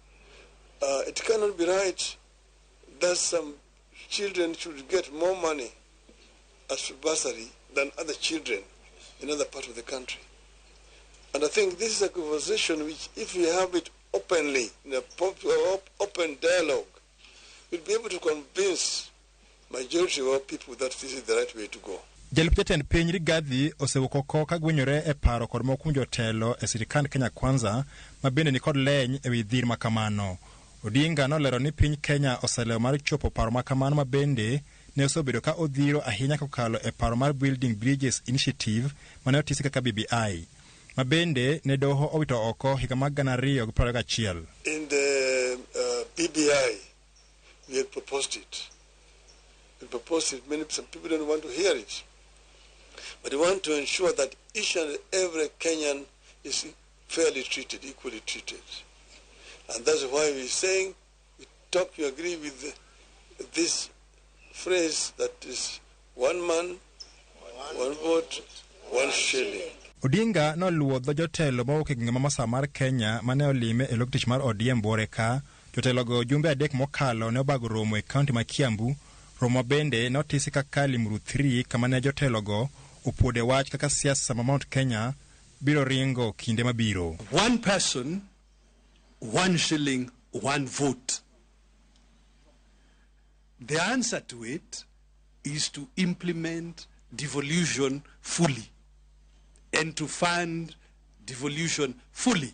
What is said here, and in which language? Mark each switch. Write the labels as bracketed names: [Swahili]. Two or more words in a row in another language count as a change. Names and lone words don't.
[English] It cannot be right that some children should get more money as bursary than other children in other parts of the country. And I think this is a conversation which, if we have it openly, in a open dialogue, we'll be able to convince majority of our people that this is the right way to go. [Luo (Kenya and Tanzania)] Jalup jatend piny Rigathi osewuok oko ka gwenyore e paro kod moko jotelo e sirikand Kenya Kwanza ma bende ni kod leny e wi dhir makamano. Odinga nolero ni piny Kenya oselewo mar chopo paro makamano ma bende ne osebedo ka odhiro ahinya kokalo e paro mar Building Bridges Initiative mane otisi kaka BBI ma bende ne doho owito oko higa mag 2021. [English] In the BBI, we had proposed it. Some people don't want to hear it. But we want to ensure that each and every Kenyan is fairly treated, equally treated. And that's why we're saying, you agree with this phrase that is one man, one vote, one shilling. [Luo (Kenya and Tanzania)] Odinga noluwo dho jotelo mawuok e gwenge ma Masawa mar Kenya mane olime e log tich mar ODM Boreka Jotelogo jumbe adek mokalo ne obago romo e kaunti ma Kiambu. Romo bende notisi kaka Limuru 3 kama ne jotelogo opuode wach kaka siasa ma Mount Kenya biro ringo kinde mabiro. [English] One person, 1 shilling, 1 vote. The answer to it is to implement devolution fully and to fund devolution fully.